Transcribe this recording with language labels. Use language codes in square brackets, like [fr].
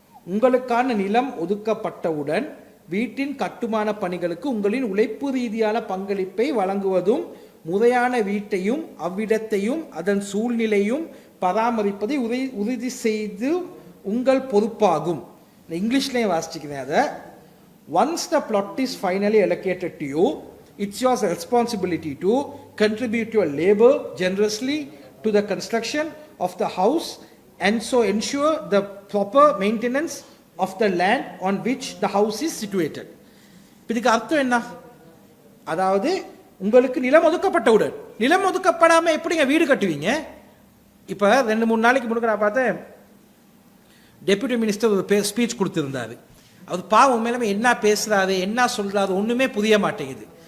[ta] உங்களுக்கான நிலம் ஒதுக்கப்பட்டவுடன் வீட்டின் கட்டுமான பணிகளுக்கு உங்களின் உழைப்பு ரீதியான பங்களிப்பை வழங்குவதும் முறையான வீட்டையும் அவ்விடத்தையும் அதன் சூழ்நிலையும் பராமரிப்பதை உறுதி செய்து உங்கள் பொறுப்பாகும். இங்கிலீஷ்லேயும் வாசிச்சுக்கிறேன் அதை. [en] Once the plot is finally allocated to you, it's your responsibility to contribute your labor generously to the construction of the house and so ensure the proper maintenance of the land on which the house is situated. [ta] இதுக்கு அர்த்தம் என்ன? அதாவது உங்களுக்கு நிலம் ஒதுக்கப்பட்டவுடன், நிலம் ஒதுக்கப்படாமல் எப்படிங்க வீடு கட்டுவீங்க? இப்போ 2-3 நாளைக்கு முன்னாடி நான் பார்த்தேன், டெப்யூட்டி மினிஸ்டர் ஒரு ஸ்பீச் கொடுத்துருந்தாரு. அவர் பாவம் மேலே என்ன பேசுகிறாரு என்ன சொல்கிறாரு ஒன்றுமே புரிய மாட்டேங்குது.